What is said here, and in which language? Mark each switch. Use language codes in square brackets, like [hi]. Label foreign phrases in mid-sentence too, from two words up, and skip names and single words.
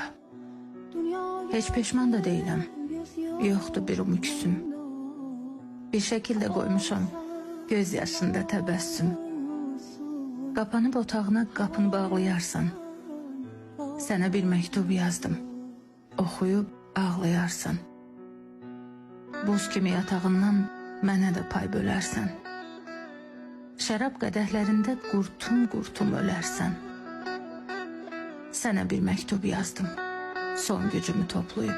[tr] Hiç peşman da değilim. Yoktu bir umüksüm. Bir şekilde [az] koymuşam göz yaşında təbəssüm. Kapanıp otağına kapını bağlayarsan. [tr] Sana bir mektup yazdım. [az] Oxuyub ağlayarsan. Buz kimi yatağından mənə də pay bölərsən. Şərab qədəhlərində qurtum ölərsən. [tr] Sana bir mektup yazdım. Son gücümü toplayıp.